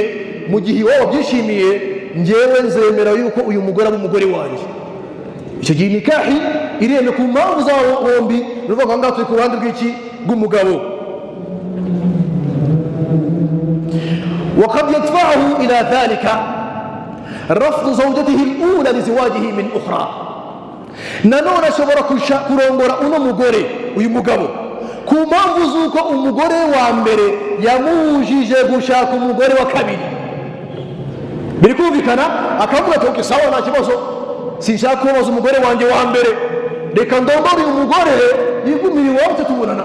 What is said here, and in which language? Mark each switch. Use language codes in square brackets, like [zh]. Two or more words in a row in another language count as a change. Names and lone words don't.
[rw] Mu gihe iwabo byishimiye, njyewe nzemera yuko uyu mugore aba umugore wanjye. Icyo gihe nikahi iremye ku mpamvu zabo bombi, nuvuga ngo ngaho turi ku ruhande rw'iki, rw'umugabo. [ar] وقد يدفعه إلى ذلك رفض زوجته الأولى لزواجه من أخرى. [rw] nanone ashobora kurongora uno mugore, uyu mugabo, ku mpamvu z'uko umugore wa mbere yamujije gushaka umugore wa kabiri. Biri kumvikana, akavuga ati okay, sawa, nta kibazo, sinshaka kubaza umugore wanjye wa mbere, reka ndongore uyu mugore yigumire iwabo tutubonana.